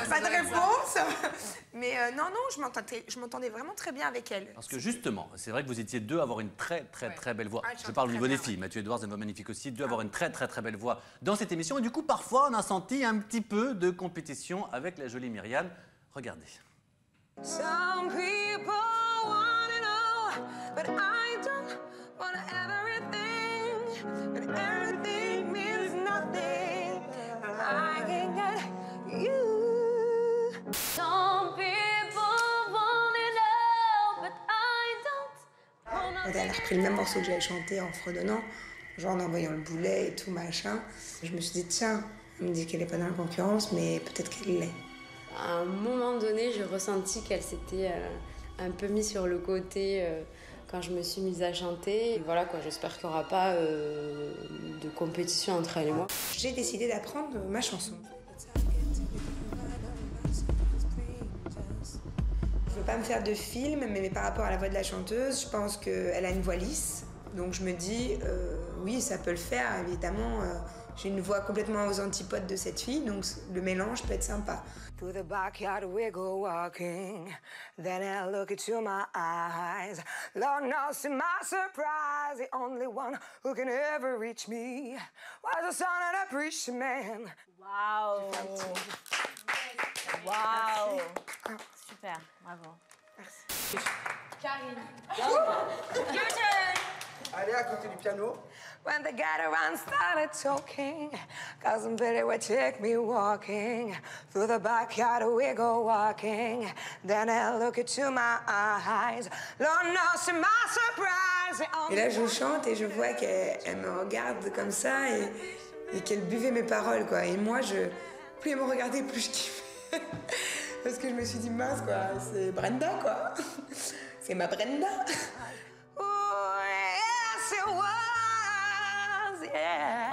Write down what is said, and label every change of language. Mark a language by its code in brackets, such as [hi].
[fr] Pas de réponse. Mais non, je m'entendais vraiment très bien avec elle. Parce que justement, c'est vrai que vous étiez deux à avoir une très belle voix. Ah, Je parle au niveau des filles. Mathieu Edwards, une voix magnifique aussi. Deux à avoir une très belle voix dans cette émission. Et du coup, parfois, on a senti un petit peu de compétition avec la jolie Myriam. Regardez. [en] Some people wanna know, but I don't want everything, but everything means nothing. I can get you. Some people wanna know, but I don't. [fr] Elle a repris le même morceau que j'avais chanté en fredonnant, genre en envoyant le boulet et tout machin. Je me suis dit tiens, elle me dit qu'elle est pas dans la concurrence, mais peut-être qu'elle l'est. À un moment donné, j'ai ressenti qu'elle s'était un peu mise sur le côté quand je me suis mise à chanter. Et voilà quoi, j'espère qu'il n'y aura pas de compétition entre elle et moi. J'ai décidé d'apprendre ma chanson. Je veux pas me faire de film, mais par rapport à la voix de la chanteuse, je pense qu'elle a une voix lisse. Donc je me dis, oui, ça peut le faire, évidemment. J'ai une voix complètement aux antipodes de cette fille, donc le mélange peut être sympa. [en] To the backyard we go walking, then I look into my eyes. Lord knows to my surprise, the only one who can ever reach me was the son of a preacher man. [fr] Wow. Wow. Super, bravo. Merci. Karine. [en] Your turn. [fr] Allez à côté du piano. [en] When the gathering started talking, cousin Billy would take me walking. Through the backyard we go walking. Then I look into my eyes. Lord knows to my surprise. [fr] Et là je chante et je vois qu'elle me regarde comme ça et qu'elle buvait mes paroles quoi. Et moi plus elle me regardait plus je kiffais. Parce que je me suis dit mince quoi, c'est Brenda quoi. C'est ma Brenda. [en] Oh yes it was. Yeah.